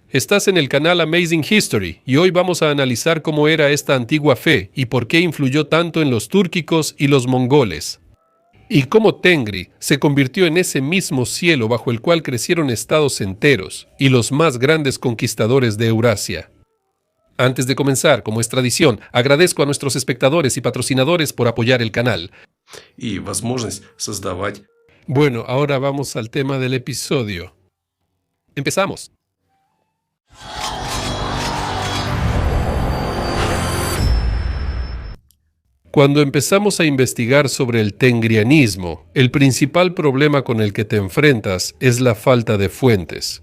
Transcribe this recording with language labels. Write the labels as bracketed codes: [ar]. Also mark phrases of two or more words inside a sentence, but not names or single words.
[es] Estás en el canal Amazing History y hoy vamos a analizar cómo era esta antigua fe y por qué influyó tanto en los túrquicos y los mongoles. Y cómo Tengri se convirtió en ese mismo cielo bajo el cual crecieron estados enteros y los más grandes conquistadores de Eurasia. Antes de comenzar, como es tradición, agradezco a nuestros espectadores y patrocinadores por apoyar el canal. [ru] И возможность создавать. [es] Bueno, ahora vamos al tema del episodio. Empezamos. Cuando empezamos a investigar sobre el tengrianismo, el principal problema con el que te enfrentas es la falta de fuentes.